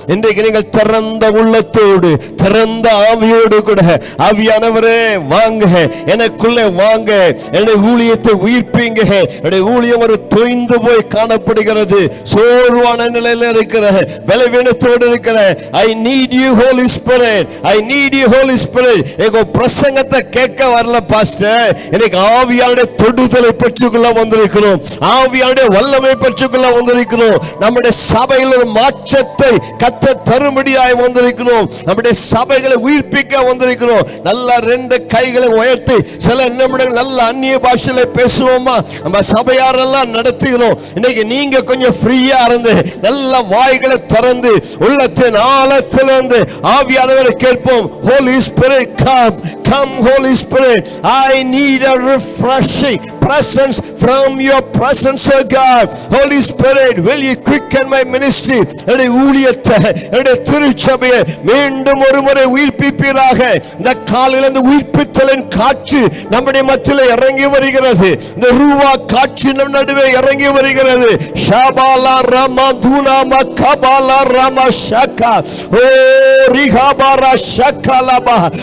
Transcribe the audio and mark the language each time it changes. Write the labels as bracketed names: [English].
[Tamil] இன்றைக்கு நீங்கள் திறந்த உள்ளத்தோடு, திறந்த ஆவியோடு கூட, ஆவியானவரே வாங்க, எனக்குள்ளே வாங்க, என்னுடைய ஊழியத்தை உயிர்ப்பீங்க. என்னுடைய ஊழியம் ஒரு தொய்ந்து போய் காணப்படுகிறது, சோர்வான நிலையில் இருக்கிற, பலவீனத்தோடு இருக்கிற. [English] I need you Holy Spirit, I need you Holy Spirit. [Tamil] எங்க பிரசங்கத்தை கேட்க வரல பாஸ்டர், எனக்கு ஆவியானுடைய தொடுதலை பெற்றுக்கொள்ள வந்திருக்கிறோம், ஆவியானுடைய வல்லமை பெற்றுக்கொள்ள வந்திருக்கிறோம். நம்முடைய சபையில் மாற்றத்தை கத்த தரும்படியாய் வந்திருக்கிறோம், நம்முடைய சபைகளை உயிர்ப்பிக்க வந்திருக்கிறோம். நல்ல ரெண்டு கைகளை உயர்த்தி சில நிமிடங்கள் நல்ல அந்நிய பாஷையில பேசுவோமா? நம்ம சபையாரெல்லாம் நடத்துகிறோம். இன்னைக்கு நீங்க கொஞ்சம் ஃப்ரீயா இருந்து நல்ல வாய்களை திறந்து உள்ளத்தின் ஆழத்திலிருந்து ஆவியானவரை கேட்போம். [English] Holy Spirit, come, come Holy Spirit, I need a refreshing presence from your presence, oh God. Holy Spirit, will you quicken my ministry? [Tamil] என்னுடைய ஊழியத்தை, என்னுடைய திருச்சபையை மீண்டும் ஒரு முறை உயிர்ப்பிப்பீராக. இந்த காலையில் இந்த உயிர்ப்பித்தலின் காற்று நம்முடைய மத்தியில் இறங்கி வருகிறது. இந்த ரூவா காற்று நம் நடுவே இறங்கி வருகிறது. ஷபாலா ராமா தூனா மகாபாலா ராமா ஷாக்கா ஓ ரிஹாபாரா ஷாக்காலாபா.